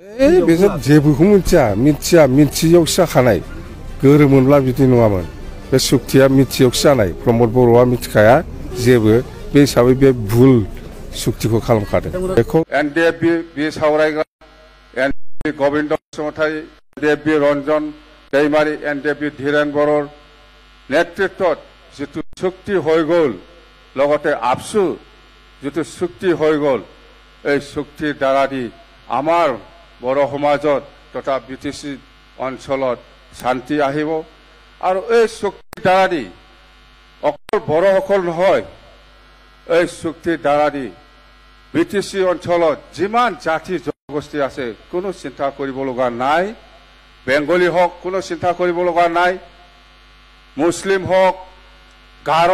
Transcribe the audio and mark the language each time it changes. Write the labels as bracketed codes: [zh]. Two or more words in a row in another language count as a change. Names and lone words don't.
[brx] बेसोर जेबोखौ मिथियावसो जाखानाय गोरोमोनब्ला बिदि नङामोन बे सुक्तिया मिथियावसो जानाय प्रमद बर'आ मिथिखाया जेबो बे हिसाबै बे भुल सुक्तिखौ खालामखादों बेखौ एनडिएफबि सावरायग्रा एनडिएफबि गबिन्द बसुमतारी एनडिएफबि रन्जन दैमारी एनडिएफबि धीरेन बर'र [as] নেতৃত্বত জিতু চুক্তি হৈ গ'ল লগতে আপসু জিতু চুক্তি হৈ গ'ল এই চুক্তিৰ দ্বাৰা দি আমাৰ বড়ো সমাজত তথা বিটিসি অঞ্চলত শান্তি আহিব আৰু এই চুক্তিৰ দ্বাৰা দি অকল বড়োসকল নহয় এই চুক্তিৰ দ্বাৰা দি বিটিসি অঞ্চলত যিমান জাতি জনগোষ্ঠী আছে কোনো চিন্তা কৰিব লগা নাই বেংগলী হওক কোনো চিন্তা কৰিব লগা নাই মুছলিম হওক গাৰো